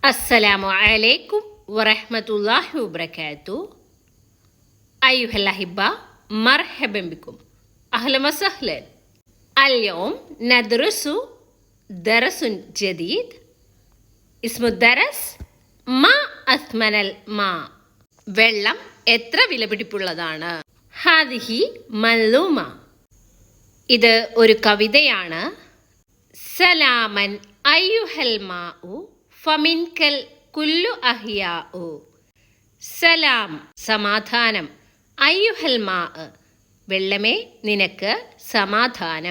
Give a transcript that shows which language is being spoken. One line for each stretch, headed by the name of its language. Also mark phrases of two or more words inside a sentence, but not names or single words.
Arabic: السلام عليكم ورحمة الله وبركاته. أيها الأحبة، مرحبا بكم، أهلا وسهلا. اليوم ندرس درس جديد. اسم الدرس ما أثمن الماء.
Malayalam: വെള്ളം എത്ര വിലപിടിപ്പുള്ളതാണ്.
Arabic: هذه معلومة.
Malayalam: ഇത് ഒരു കവിതയാണ്.
Arabic: سلاما أيها الماء فمنك الكل أحياء.
Malayalam: സലാം സമാധാനം,
Arabic: أيها الماء
Malayalam: വെള്ളമേ നിനക്ക് സമാധാനം.